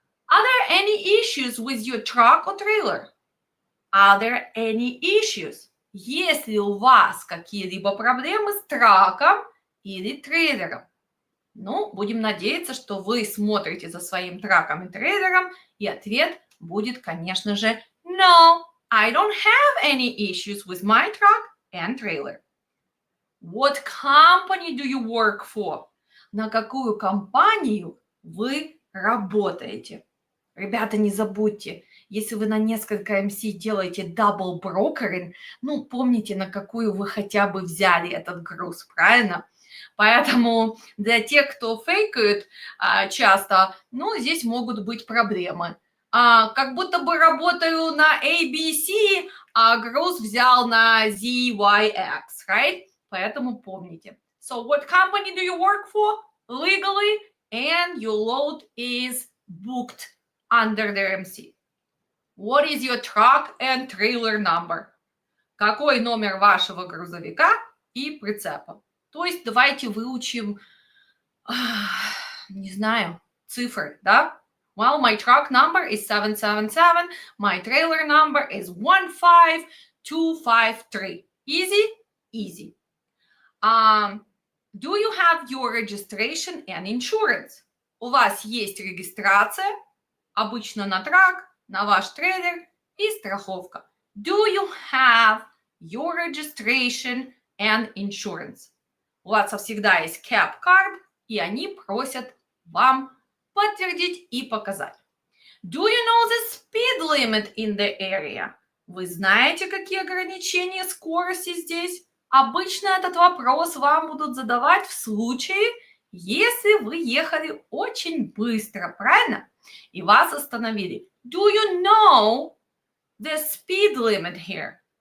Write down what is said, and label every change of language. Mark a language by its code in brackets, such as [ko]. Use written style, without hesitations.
[en] Are there any issues with your truck or trailer? Are there any issues? [ru] Есть ли у вас какие-либо проблемы с траком или трейлером? Ну, будем надеяться, что вы смотрите за своим траком и трейлером, и ответ будет, конечно же, [en] no, I don't have any issues with my truck and trailer. What company do you work for? [ru] На какую компанию вы работаете? Ребята, не забудьте, если вы на несколько МС делаете double brokering, ну, помните, на какую вы хотя бы взяли этот груз, правильно? Поэтому для тех, кто фейкает часто, ну, здесь могут быть проблемы. Как будто бы работаю на ABC, а груз взял на ZYX, right? Поэтому помните. [en] So what company do you work for legally and your load is booked under their MC? What is your truck and trailer number? [ru] Какой номер вашего грузовика и прицепа? То есть давайте выучим, не знаю, цифры, да? [en] Well, my truck number is 777. My trailer number is 15253. Easy? Easy. Do you have your registration and insurance? [ru] У вас есть регистрация, обычно на трак, на ваш трейлер и страховка. [en] Do you have your registration and insurance? [ru] У вас всегда есть cap card, и они просят вам подтвердить и показать. [en] Do you know the speed limit in the area? [ru] Вы знаете, какие ограничения скорости здесь? Обычно этот вопрос вам будут задавать в случае, если вы ехали очень быстро, правильно? И вас остановили. [en] Do you know the speed limit here?